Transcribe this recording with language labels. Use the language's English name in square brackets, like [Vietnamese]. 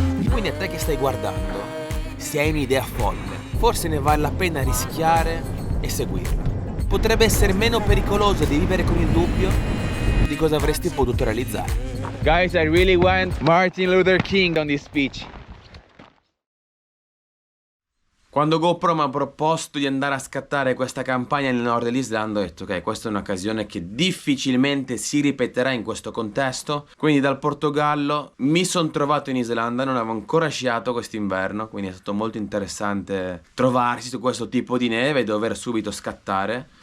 [Italian] Quindi a te che stai guardando, se hai un'idea folle, forse ne vale la pena rischiare e seguirla. Potrebbe essere meno pericoloso di vivere con il dubbio di cosa avresti potuto realizzare. [English] Guys, I really want Martin Luther King on this speech. [Italian] Quando GoPro mi ha proposto di andare a scattare questa campagna nel nord dell'Islanda, ho detto ok, questa è un'occasione che difficilmente si ripeterà in questo contesto. Quindi dal Portogallo mi sono trovato in Islanda, non avevo ancora sciato quest'inverno, quindi è stato molto interessante trovarsi su questo tipo di neve e dover subito scattare.